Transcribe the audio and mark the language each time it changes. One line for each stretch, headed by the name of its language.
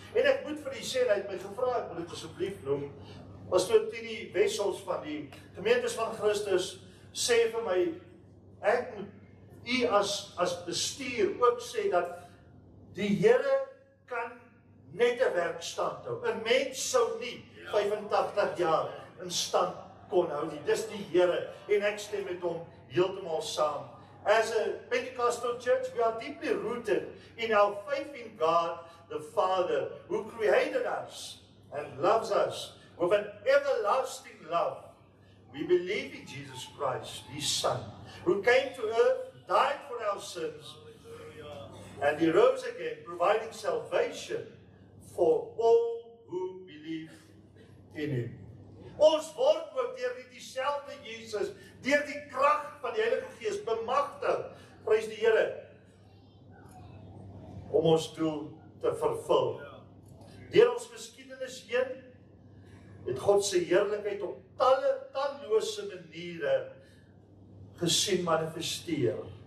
Afrikaans: En ek moet vir u sê, hy het my gevra, ek wil dit asseblief noem, Pastoor Tini Wessels van die Gemeentes van Christus sê vir my, ek moet u as bestuur ook sê dat die Here kan net 'n werk stand hou. 'n Mens sou nie 85 jaar in stand kon hou nie. Dis die Here en ek stem met hom heeltemal saam.
English: As a Pentecostal church, we are deeply rooted in our faith in God, the Father, who created us and loves us with an everlasting love. We believe in Jesus Christ, His Son, who came to earth, died for our sins, and He rose again, providing salvation for all who believe in Him.
Afrikaans: Ons word ook deur dieselfde Jesus, deur die krag van die Heilige Gees bemagtig, prys die Here, om ons doel te vervul. Deur ons geskiedenis heen het God se heerlikheid op tallose maniere gesien manifesteer.